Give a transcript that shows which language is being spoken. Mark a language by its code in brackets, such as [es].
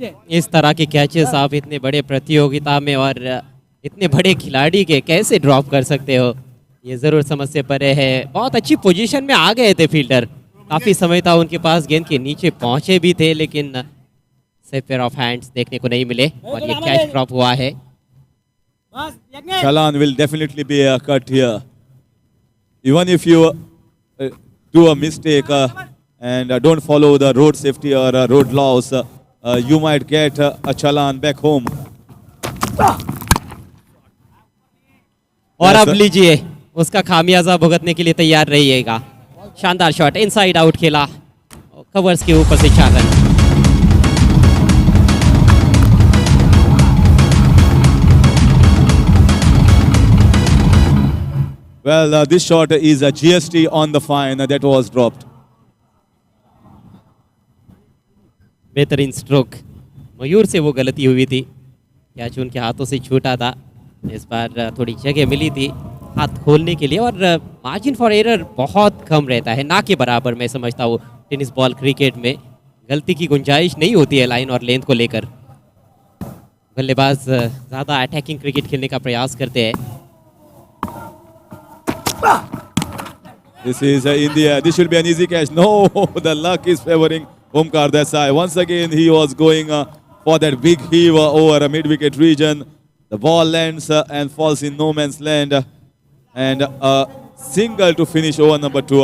[hi] इस तरह के कैचेस आप इतने बड़े प्रतियोगिता में और इतने बड़े खिलाड़ी के कैसे ड्रॉप कर सकते हो, ये ज़रूर समझ से परे है। बहुत अच्छी पोजीशन में आ गए थे फील्डर, काफ़ी समय था उनके पास, गेंद के नीचे पहुंचे भी थे लेकिन सेफ पेयर ऑफ हैंड्स देखने को नहीं मिले और ये कैच ड्रॉप हुआ है। [en] Chalan will definitely be cut here. Even if you do a mistake and don't follow the road safety or road laws, you might get a chalan back home. [hi] और अब लीजिए, उसका खामियाजा भुगतने के लिए तैयार रहिएगा। शानदार शॉट, इनसाइड आउट खेला, कवर्स के ऊपर से 4 run. [en] Well, this shot is a GST on the fine that was dropped. [hi] बेहतरीन स्ट्रोक, मयूर से वो गलती हुई थी। कैच उनके हाथों से छूटा था। इस बार थोड़ी जगह मिली थी हाथ खोलने के लिए और मार्जिन फॉर एरर बहुत कम रहता है, ना के बराबर मैं समझता हूँ। टेनिस बॉल क्रिकेट में गलती की गुंजाइश नहीं होती है लाइन और लेंथ को लेकर। बल्लेबाज ज़्यादा अटैकिंग क्रिकेट खेलने का प्रयास करते हैं। [en] This is India. This should be an easy catch. No, the luck is favoring Omkar Desai. Once again, he was going for that big heave over a mid-wicket region. The ball lands and falls in no man's land. And a single to finish over number 2.